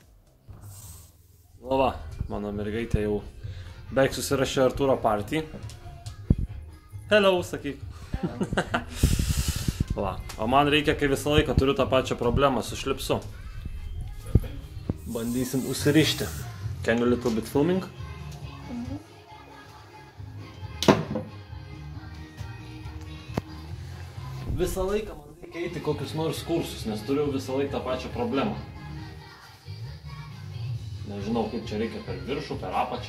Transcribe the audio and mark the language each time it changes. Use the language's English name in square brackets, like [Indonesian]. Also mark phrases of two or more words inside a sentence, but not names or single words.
[Lithuanian] Nu va, mano mergaitė jau beveik susirašė Artūro partį. Hello, sakyk. Va, o man reikia, kai visą laiką turiu tą pačią problemą su šlipsu. Bandysim užsirišti. [English] Can you little bit filming? [Lithuanian] Visą laiką man reikia eiti kokius nors kursus, nes turiu visą laiką tą pačią problemą. Nežinau, kaip čia reikia per viršų, per apačią.